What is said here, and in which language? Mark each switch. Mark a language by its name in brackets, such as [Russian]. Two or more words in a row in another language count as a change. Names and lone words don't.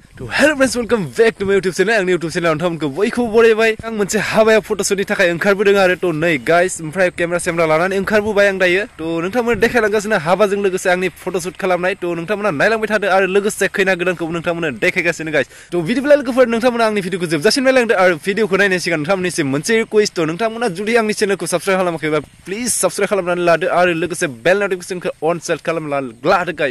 [English] Hello friends, welcome back to my YouTube channel. [Bodo] Ang YouTube channel nontonखौ बयखौबो बरायबाय। आं मोनसे हाबायाव फट'शुटनि थाखाय ओंखारबोदों आरो थ' नै गाइस ओमफ्राय केमेरा लानानै ओंखारबोबाय आं दायो। थ' नोंथांमोना देखायलांगासिनो हाबाजों लोगोसे आंनि फट'शुट खालामनाय। थ' नोंथांमोना नायलांबाय थादो आरो लोगोसे खैना गोदानखौबो नोंथांमोना देखायगासिनो गाइस। थ' बिदिब्ला लोगोफोर नोंथांमोना आंनि भिडिअखौ जोबजासिम नायलांदो आरो भिडिअखौ नायनायनि सिगां नोंथांमोननिसिम मोनसे रिक्वेस्ट थ' नोंथांमोना जुदि आंनि चेनेलखौ साबस्क्राइब खालामाखैबा प्लिज साबस्क्राइब खालामनानै लादो आरो लोगोसे [English] bell notificationखौ [Bodo] अन सेट खालामनानै लादो गाइस।